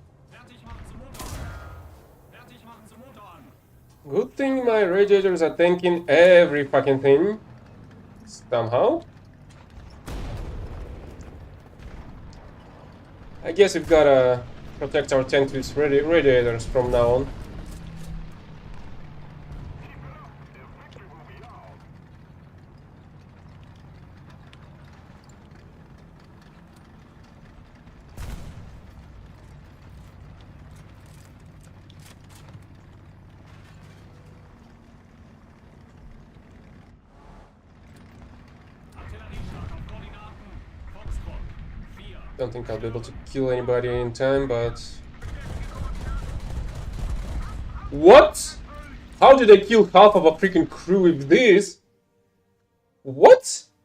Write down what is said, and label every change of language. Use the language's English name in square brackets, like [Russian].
[German] Fertig machen zum Motor. Fertig machen zum Motor an. [English] Good thing my radiators are tanking every fucking thing. Somehow. I guess we've gotta protect our tank with radiators from now on. [German] Artilleriestart auf Koordinaten. Foxtrot 4. [English] Don't think I'll be able to kill anybody in time, but... What? How did I kill half of a freaking crew with this? What?